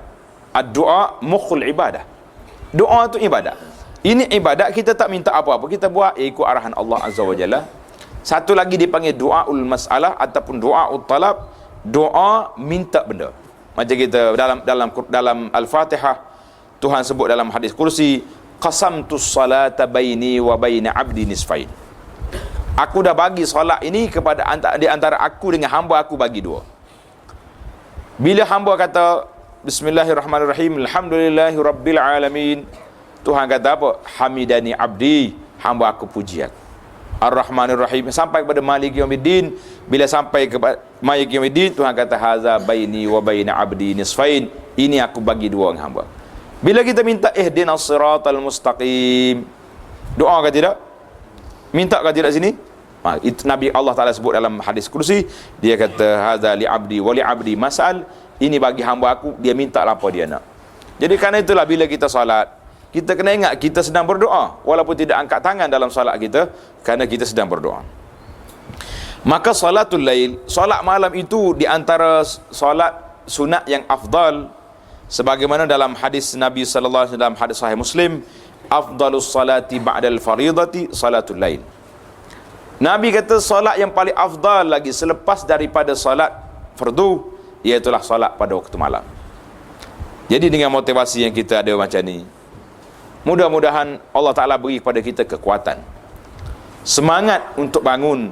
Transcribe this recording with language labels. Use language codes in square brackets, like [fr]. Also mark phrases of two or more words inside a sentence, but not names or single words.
[ar] الدعاء مخ العبادة. [ms] Doa itu ibadat. Ini ibadat, kita tak minta apa-apa, kita buat ikut arahan Allah Azza wa Jalla. Satu lagi dipanggil [ar] دعاء المسألة [ms] ataupun [ar] دعاء الطلب, [ms] doa minta benda. Macam kita dalam Al-Fatihah, Tuhan sebut dalam hadis kursi, [ar] قسمت الصلاة بيني وبين عبدي نصفين. [ms] Aku dah bagi solat ini kepada di antara aku dengan hamba aku, bagi dua. Bila hamba kata [ar] بسم الله الرحمن الرحيم، الحمد لله رب العالمين, [ms] Tuhan kata apa? [ar] حمدني عبدي, [ms] hamba aku puji aku. [ar] الرحمن الرحيم, [ms] sampai kepada [ar] مالك يوم الدين. [ms] Bila sampai kepada [ar] مالك يوم الدين, [ms] Tuhan kata [ar] هذا بيني وبين عبدي نصفين, [ms] ini aku bagi dua dengan hamba. Bila kita minta [ar] اهدنا الصراط المستقيم, [ms] doa ke tidak? Minta ke tidak sini? Itu Nabi Allah Ta'ala sebut dalam hadis kursi, dia kata [ar] هذا لعبدي ولعبدي ما سأل, [ms] ini bagi hamba aku, dia minta apa dia nak. Jadi kerana itulah bila kita salat, kita kena ingat kita sedang berdoa, walaupun tidak angkat tangan dalam solat kita, kerana kita sedang berdoa. Maka [ar] صلاة الليل, [ms] solat malam itu di antara solat sunat yang afdal, sebagaimana dalam hadis Nabi [ar] صلى الله عليه وسلم, [ms] hadis sahih Muslim, [ar] أفضل الصلاة بعد الفريضة صلاة الليل. [ms] Nabi kata solat yang paling afdal lagi selepas daripada solat fardu, iaitulah solat pada waktu malam. Jadi dengan motivasi yang kita ada macam ni, mudah-mudahan Allah Ta'ala beri kepada kita kekuatan, semangat untuk bangun.